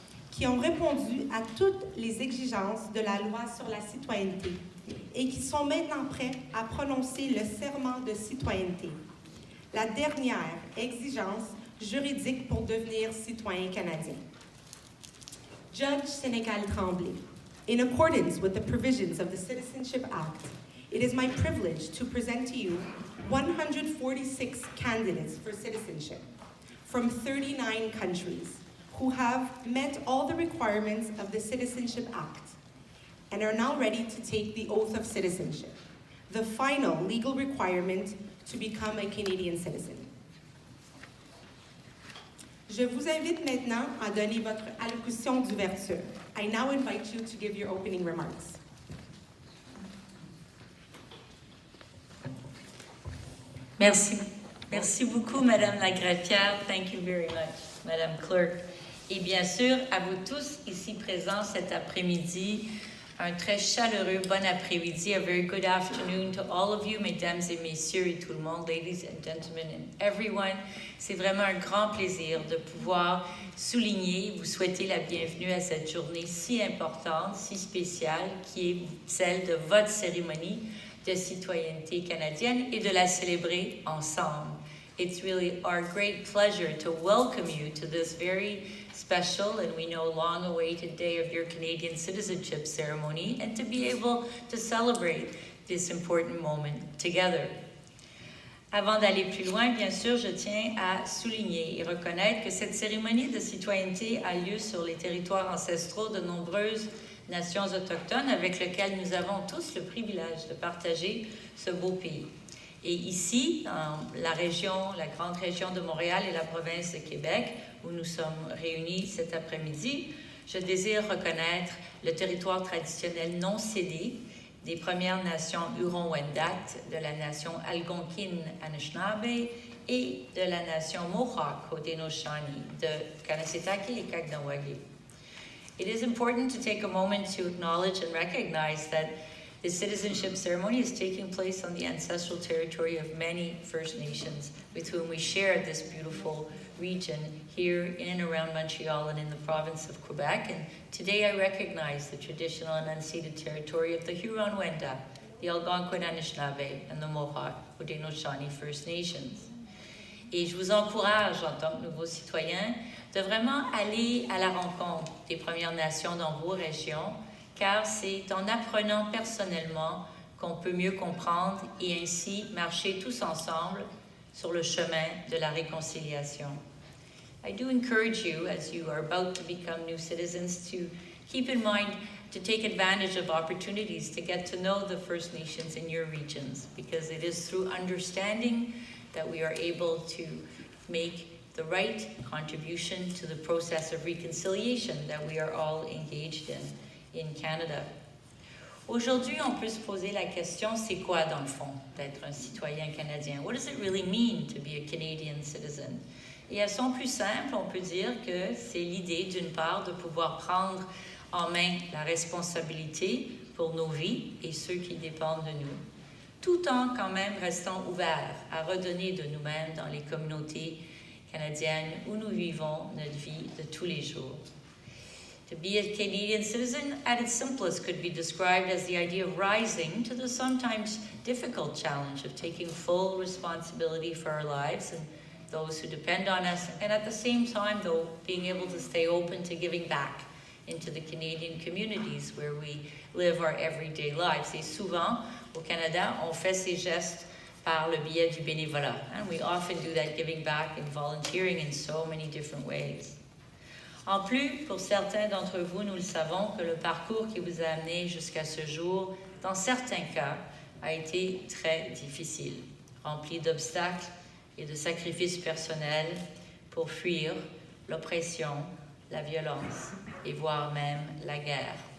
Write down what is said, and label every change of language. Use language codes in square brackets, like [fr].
[fr] qui ont répondu à toutes les exigences de la loi sur la citoyenneté et qui sont maintenant prêts à prononcer le serment de citoyenneté, la dernière exigence juridique pour devenir citoyen canadien. [en] Judge Sénécal Tremblay, in accordance with the provisions of the Citizenship Act, it is my privilege to present to you 146 candidates for citizenship from 39 countries who have met all the requirements of the Citizenship Act and are now ready to take the oath of citizenship, the final legal requirement to become a Canadian citizen. [fr] Je vous invite maintenant à donner votre allocution d'ouverture. [en] I now invite you to give your opening remarks. [fr] Merci. Merci beaucoup, Madame la greffière. [en] Thank you very much, Madame Clerk. [fr] Et bien sûr, à vous tous ici présents cet après-midi, un très chaleureux bon après-midi, [en] a very good afternoon to all of you, [fr] mesdames et messieurs et tout le monde, [en] ladies and gentlemen and everyone. [fr] C'est vraiment un grand plaisir de pouvoir souligner, vous souhaiter la bienvenue à cette journée si importante, si spéciale, qui est celle de votre cérémonie de citoyenneté canadienne et de la célébrer ensemble. [en] It's really our great pleasure to welcome you to this very special and we know long-awaited day of your Canadian citizenship ceremony and to be able to celebrate this important moment together. [fr] Avant d'aller plus loin, bien sûr, je tiens à souligner et reconnaître que cette cérémonie de citoyenneté a lieu sur les territoires ancestraux de nombreuses nations autochtones avec lesquelles nous avons tous le privilège de partager ce beau pays. Et ici, dans la grande région de Montréal et la province de Québec, où nous sommes réunis cet après-midi, je désire reconnaître le territoire traditionnel non cédé des Premières Nations Huron-Wendat, de la nation Algonquin-Anishinaabe et de la nation Mohawk Haudenosaunee, de Kanesatake et Kagnawake. [en] It is important to take a moment to acknowledge and recognize that the citizenship ceremony is taking place on the ancestral territory of many First Nations with whom we share this beautiful region here in and around Montreal and in the province of Quebec. And today I recognize the traditional and unceded territory of the Huron-Wendat, the Algonquin-Anishinaabe, and the Mohawk Haudenosaunee First Nations. [fr] Et je vous encourage, en tant que nouveaux citoyens, de vraiment aller à la rencontre des Premières Nations dans vos régions, car c'est en apprenant personnellement qu'on peut mieux comprendre et ainsi marcher tous ensemble sur le chemin de la réconciliation. [en] I do encourage you, as you are about to become new citizens, to keep in mind to take advantage of opportunities to get to know the First Nations in your regions, because it is through understanding that we are able to make the right contribution to the process of reconciliation that we are all engaged in Canada. [fr] Aujourd'hui, on peut se poser la question, c'est quoi dans le fond d'être un citoyen canadien? [en] What does it really mean to be a Canadian citizen? [fr] Et à son plus simple, on peut dire que c'est l'idée, d'une part, de pouvoir prendre en main la responsabilité pour nos vies et ceux qui dépendent de nous, tout en quand même restant ouverts à redonner de nous-mêmes dans les communautés canadiennes où nous vivons notre vie de tous les jours. [en] To be a Canadian citizen, at its simplest, could be described as the idea of rising to the sometimes difficult challenge of taking full responsibility for our lives and those who depend on us, and at the same time, though, being able to stay open to giving back into the Canadian communities where we live our everyday lives. [fr] Et souvent, au Canada, on fait ces gestes par le biais du bénévolat. [en] And we often do that, giving back and volunteering in so many different ways. [fr] En plus, pour certains d'entre vous, nous le savons, que le parcours qui vous a amené jusqu'à ce jour, dans certains cas, a été très difficile, rempli d'obstacles et de sacrifices personnels pour fuir l'oppression, la violence et voire même la guerre.